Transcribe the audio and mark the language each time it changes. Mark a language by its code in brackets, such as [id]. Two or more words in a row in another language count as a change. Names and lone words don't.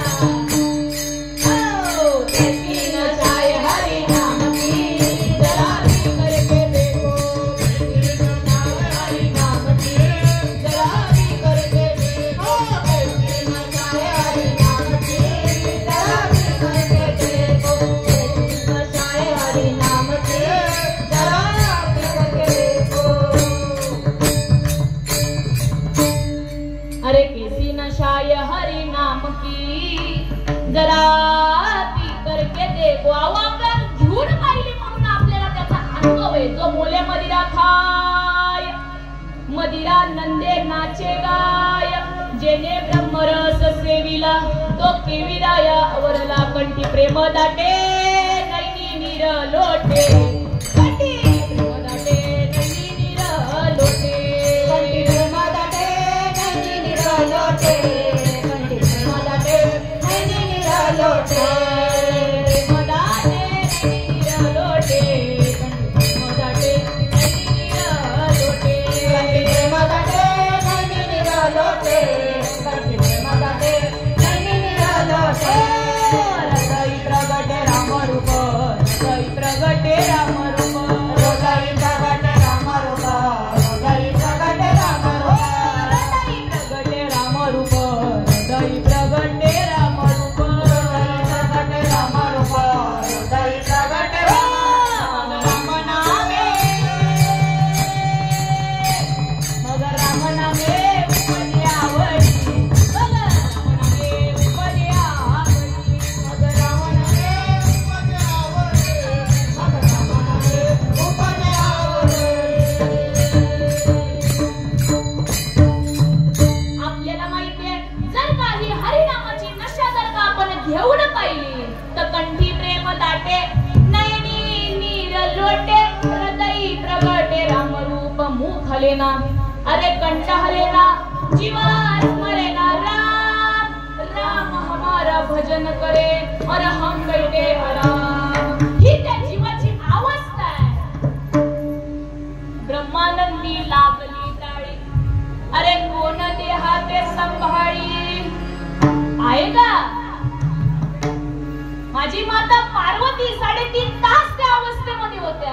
[hi] किसी नशाय हरि नाम की जरा भी करके देखो, किसी नशाय हरि नाम की जरा भी करके देखो, किसी नशाय हरि नाम की जरा भी करके देखो, किसी नशाय हरि नाम की जरा भी करके देखो. अरे किसी नशाय हरि नाम की जरा पी करके देखो. [mr] अहो आपण घेऊन पाहिली म्हणून आपल्याला त्याचा अनुभव आहे. जो मोले मदिरा खाय मदिरा नंदे नाचे गाय, जेने ब्रह्मरस सेविला तो केविराया अवरला कंठी प्रेम दाटे नैनी नीर लोटे, कंठी प्रेम दाटे नैनी नीर लोटे, कंठी प्रेम दाटे नैनी नीर लोटे, कंठी प्रेम दाटे नैनी नीर लोटे, प्रेम दाटे नैनी नीर लोटे, कंठी प्रेम दाटे नैनी नीर लोटे, कंठी प्रेम दाटे नैनी नीर लोटे, कंठी प्रेम दाटे नैनी नीर लोटे. हृदय प्रगटे राम रूप, हृदय प्रगटे राम रूप, हृदय प्रगटे राम रूप, हृदय प्रगटे राम रूप, हृदय प्रगटे राम रूप, हृदय प्रगटे राम रूप, हृदय प्रगटे राम रूप, हृदय प्रगटे राम नामे, मग राम नामे उपजे आवडी, मग राम नामे उपजे आवडी, मग राम नामे उपजे आवडी, मग राम नामे उपजे आवडी. आपल्याला माहिती आहे, जर काही हरिनामाची नशा जर का आपण घेऊन पाहिली तर कंठी प्रेम दाटे नयनी नीर लोटे, हृदयी प्रगटे राम रूप मुख हलेना, अरे कंठ हलेना जीवा स्मरेना राम, [hi] राम हमारा भजन करे और हम बैठे आराम. [mr] ही त्या जीवाची अवस्था आहे. ब्रह्मानंदी लागली टाळी, अरे कोण देहाते संभाळी, आहे का? माझी माता पार्वती 3.5 तास त्या अवस्थेमध्ये होत्या.